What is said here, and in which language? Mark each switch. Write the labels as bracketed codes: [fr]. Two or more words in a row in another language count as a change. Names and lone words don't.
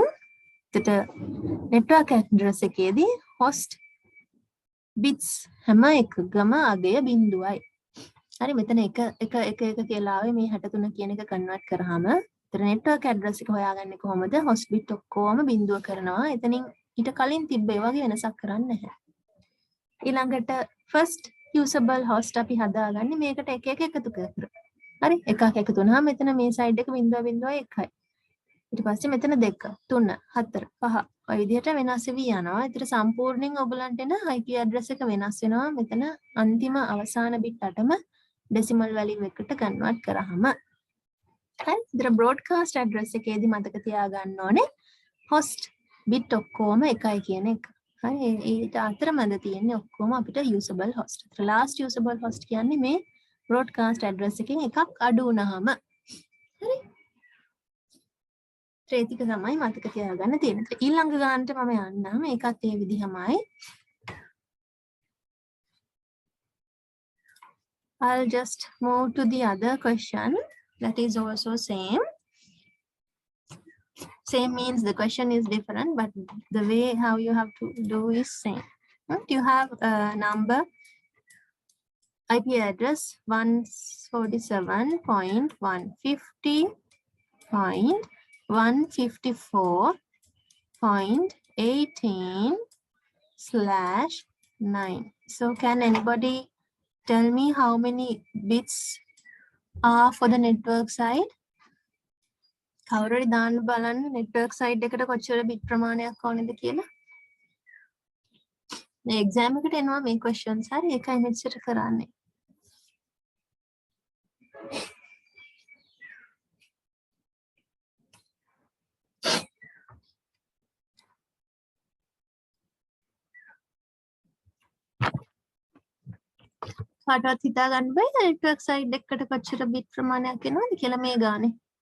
[si] එතට [en] network address [si] එකේදී [en] host bits [si] හැම එකකම අගය බිඳුවයි. හරි මෙතන එක කියලා ආවේ මේ 63 කියන එක කන්වර්ට් කරාම [en] network address [si] එක හොයාගන්නේ කොහොමද? [en] host bit [si] ඔක්කොම බිඳුව කරනවා. එතනින් ඊට කලින් තිබ්බ ඒ වගේ වෙනසක් කරන්නේ නැහැ. ඊළඟට [en] first usable host [si] අපි හදාගන්නේ මේකට එක එකතු කරලා. හරි එකක් එකතු වුණාම මෙතන මේ side එක 0.01යි. ඊට පස්සේ මෙතන 2 3 4 5 ඔය විදිහට වෙනස් වෙවි යනවා. ඒතර සම්පූර්ණයෙන් ඔයගලන්ට එන [en] IP address [si] එක වෙනස් වෙනවා. මෙතන අන්තිම අවසාන bit 8ම [en] decimal value [si] එකට convert කරාම. හරි ඉතින් [en] broadcast address [si] එකේදී මතක තියාගන්න ඕනේ [en] host bit [si] ඔක්කොම එකයි කියන එක. හරි ඊට අතරමැද තියෙන්නේ ඔක්කොම අපිට [en] usable host. last usable host [si] කියන්නේ මේ [en] broadcast address [si] එකෙන් එකක් අඩු වුණාම. හරි ඒ ටික තමයි මතක තියාගන්න තියෙන්නේ. ඊළඟ ගානට මම යන්නම්. ඒකත් ඒ විදිහමයි. [en] I'll just move to the other question. That is also same. Same means the question is different, but the way how you have to do is same. You have a number IP address 147.150.154.18/9. So can anybody tell me how many bits are for the network side? [si] කවුරුරි දාන්න බලන්න [en] network side [si] එකට කොච්චර bit ප්‍රමාණයක් ඕනේද කියලා. මේ exam එකට එනවා මේ questions හරි ඒකයි මෙච්චර කරන්නේ. කාටවත් හිතා ගන්න බෑ [en] network side [si] එකට කොච්චර bit ප්‍රමාණයක් එනවද කියලා මේ ගානේ.